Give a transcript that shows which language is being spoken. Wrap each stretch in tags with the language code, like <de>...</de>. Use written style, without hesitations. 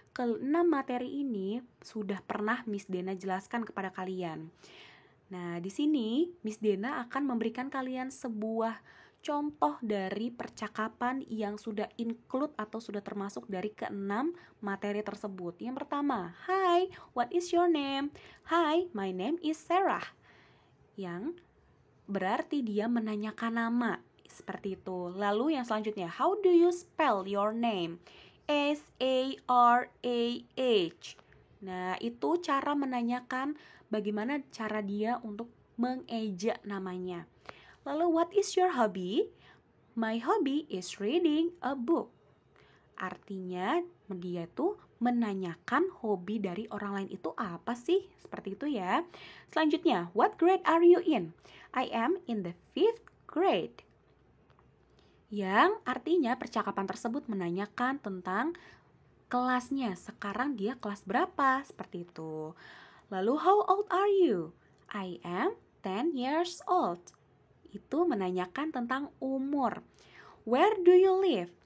<id>Keenam materi ini sudah pernah Miss Dena jelaskan kepada kalian. Nah, di sini Miss Dena akan memberikan kalian sebuah contoh dari percakapan yang sudah include atau sudah termasuk dari keenam materi tersebut. Yang pertama,</id> <en>hi, what is your name? Hi, my name is Sarah.</en> <id>Yang berarti dia menanyakan nama, seperti itu. Lalu yang selanjutnya,</id> <en>how do you spell your name? S-A-R-A-H.</en> <id>Nah, itu cara menanyakan bagaimana cara dia untuk mengeja namanya. Lalu,</id> <en>what is your hobby? My hobby is reading a book.</en> <id>Artinya, dia tuh menanyakan hobi dari orang lain itu apa sih? Seperti itu ya. Selanjutnya,</id> <en>what grade are you in? I am in the 5th grade.</en> <id>Yang artinya percakapan tersebut menanyakan tentang kelasnya, sekarang dia kelas berapa, seperti itu. Lalu</id> <en>how old are you? I am 10 years old.</en> <id>Itu menanyakan tentang umur.</id> <en>Where do you live?</en>